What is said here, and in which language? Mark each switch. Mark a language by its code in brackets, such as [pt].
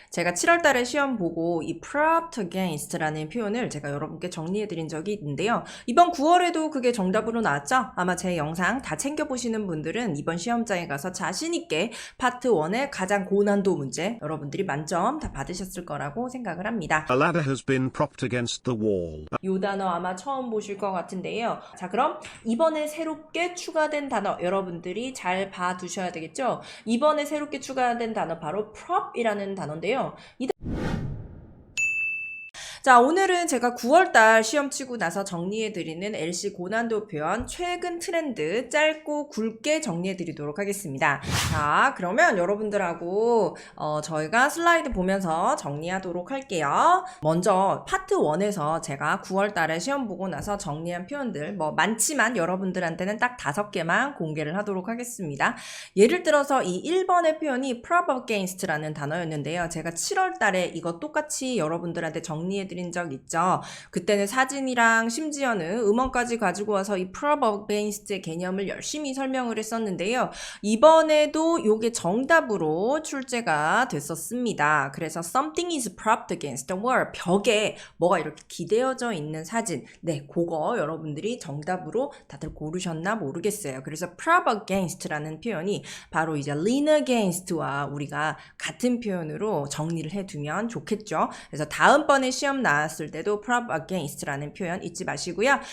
[ko] 제가 7월달에 시험 보고 이 propped against라는 표현을 제가 여러분께 정리해드린 적이 있는데요. 이번 9월에도 그게 정답으로 나왔죠? 아마 제 영상 다 챙겨보시는 분들은 이번 시험장에 가서 자신있게 파트 1의 가장 고난도 문제 여러분들이 만점 다 받으셨을 거라고 생각을 합니다. [en] A ladder has been propped against the wall. [ko] 이 단어 아마 처음 보실 것 같은데요. 자, 그럼 이번에 새롭게 추가된 단어 여러분들이 잘 봐두셔야 되겠죠? 이번에 새롭게 추가된 단어 바로 prop이라는 단어인데요. 자, 오늘은 제가 9월달 시험 치고 나서 정리해드리는 LC 고난도 표현 최근 트렌드 짧고 굵게 정리해드리도록 하겠습니다. 자, 그러면 여러분들하고 저희가 슬라이드 보면서 정리하도록 할게요. 먼저 파트 1에서 제가 9월달에 시험 보고 나서 정리한 표현들 뭐 많지만 여러분들한테는 딱 5개만 공개를 하도록 하겠습니다. 예를 들어서 이 1번의 표현이 prop against라는 단어였는데요. 제가 7월달에 이거 똑같이 여러분들한테 정리해드린 적 있죠. 그때는 사진이랑 심지어는 음원까지 가지고 와서 이 prop against의 개념을 열심히 설명을 했었는데요. 이번에도 이게 정답으로 출제가 됐었습니다. 그래서 [en] something is propped against the wall. [ko] 벽에 뭐가 이렇게 기대어져 있는 사진. 네, 그거 여러분들이 정답으로 다들 고르셨나 모르겠어요. 그래서 prop against라는 표현이 바로 이제 lean against와 우리가 같은 표현으로 정리를 해두면 좋겠죠. 그래서 다음번에 시험 나왔을 때도 prop against라는 표현 잊지 마시고요.